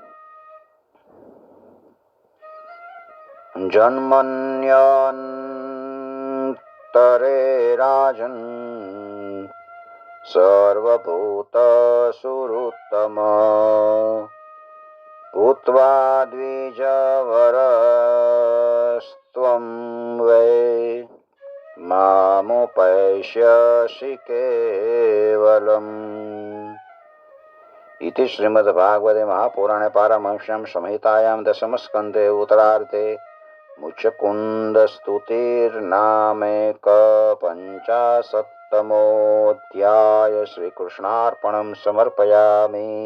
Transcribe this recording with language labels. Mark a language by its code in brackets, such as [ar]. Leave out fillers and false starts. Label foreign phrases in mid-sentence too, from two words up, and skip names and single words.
[sa] जन्मन्यन्तरे राजन सर्वभूतसुहृत्तम भूत्वा द्विजवरस्त्वं वै मामुपैष्यसि केवलम्. इति श्रीमद्भागवते महापुराणे पारमहंस्यां संहितायां दशमस्कन्धे उत्तरार्धे मुच्चकुन्दस्तुतिर्नामेकपञ्चाशत्तमोऽध्याय श्रीकृष्णार्पणं समर्पयामि.